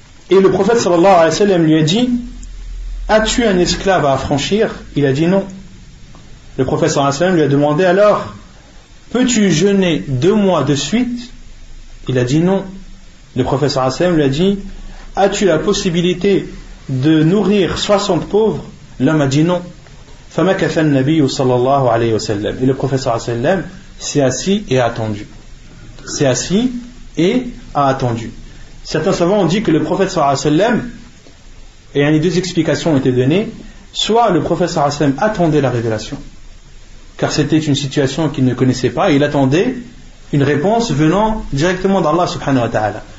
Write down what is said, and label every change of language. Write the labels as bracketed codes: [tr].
[fr] Et le prophète sallallahu alayhi wa sallam lui a dit as-tu un esclave à affranchir? Il a dit non. Le prophète sallallahu alayhi wa sallam lui a demandé alors peux-tu jeûner 2 mois de suite? Il a dit non. Le prophète sallallahu alayhi wa sallam lui a dit as-tu la possibilité de nourrir 60 pauvres? L'homme a dit non. [ar] فَمَكَثَ النَّبِيُّ صلى الله عليه وسلم. [fr] Et le prophète sallallahu alayhi wa sallam s'est assis et a attendu. S'est assis et a attendu. Certains savants ont dit que le prophète sallallahu alayhi wa sallam, et il y a 2 explications ont été données, soit le prophète sallallahu alayhi wa sallam attendait la révélation, car c'était une situation qu'il ne connaissait pas, et il attendait une réponse venant directement d'Allah subhanahu wa ta'ala.